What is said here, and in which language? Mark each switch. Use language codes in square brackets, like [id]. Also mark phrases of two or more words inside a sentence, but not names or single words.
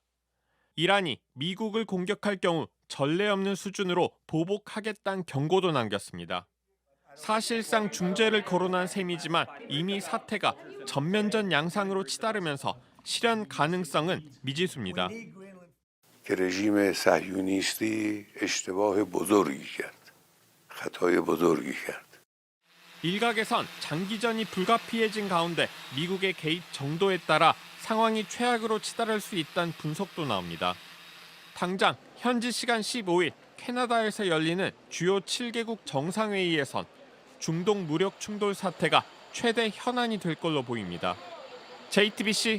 [ko] 이란이 미국을 공격할 경우 전례 없는 수준으로 보복하겠다는 경고도 남겼습니다. 사실상 중재를 거론한 셈이지만 이미 사태가 전면전 양상으로 치달으면서 실현 가능성은 미지수입니다. [fa] که رژیم صهیونیستی اشتباه بزرگی کرد. خطای بزرگی کرد. [ko] 일각에선 장기전이 불가피해진 가운데 미국의 개입 정도에 따라 상황이 최악으로 치달을 수 있다는 분석도 나옵니다. 당장 현지 시간 15일 캐나다에서 열리는 주요 7개국 정상회의에선 중동 무력 충돌 사태가 최대 현안이 될 걸로 보입니다.